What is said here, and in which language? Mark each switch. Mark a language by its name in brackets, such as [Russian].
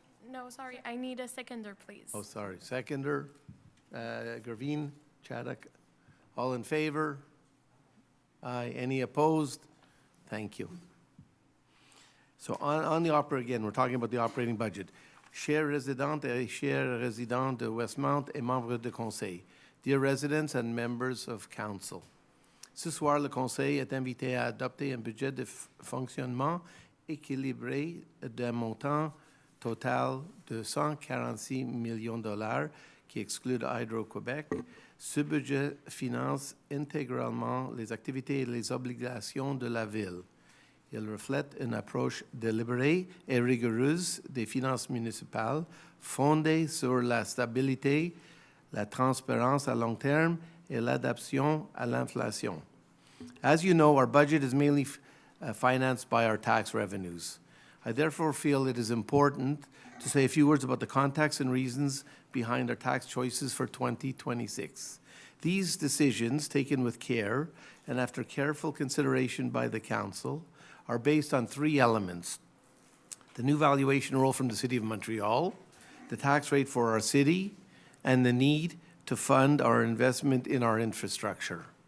[English] No, sorry, I need a seconder, please. Oh, sorry, seconder, Graveen, Chaddock, all in favor? Aye, any opposed? Thank you. So on the again, we're talking about the operating budget. [French] Chers résidentes et chers résidents de Westmount et membres de Conseil, [English] dear residents and members of Council, [French] ce soir, le Conseil est invité à adopter un budget de fonctionnement équilibré d'un montant total de 146 millions de dollars qui exclut Hydro-Québec. Ce budget finance intégralement les activités et les obligations de la Ville. Il reflète une approche délibérée et rigoureuse des finances municipales fondée sur la stabilité, la transparence à long terme et l'adaptation à l'inflation. [English] As you know, our budget is mainly financed by our tax revenues. I therefore feel it is important to say a few words about the context and reasons behind our tax choices for 2026. These decisions, taken with care and after careful consideration by the Council, are based on 3 elements: the new valuation rule from the City of Montreal, the tax rate for our city, and the need to fund our investment in our infrastructure.